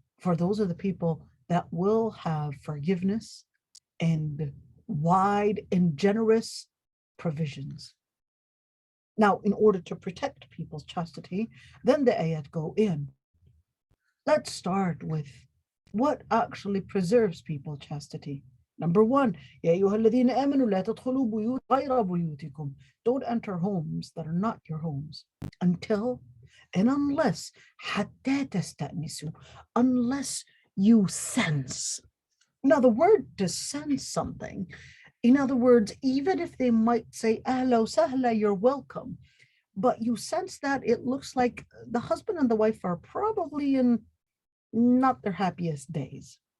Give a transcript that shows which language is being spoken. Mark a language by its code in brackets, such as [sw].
[en] For those are the people that will have forgiveness and wide and generous provisions. Now, in order to protect people's chastity, then the ayat go in. Let's start with what actually preserves people's chastity. Number one, [ar] يا أيها الذين آمنوا لا تدخلوا بيوت غير بيوتكم. [en] Don't enter homes that are not your homes until and unless [ar] حتى تستأنسوا, [en] unless you sense. Now, the word to sense something, in other words, even if they might say ahla wa sahla, you're welcome, but you sense that it looks like the husband and the wife are probably in not their happiest days.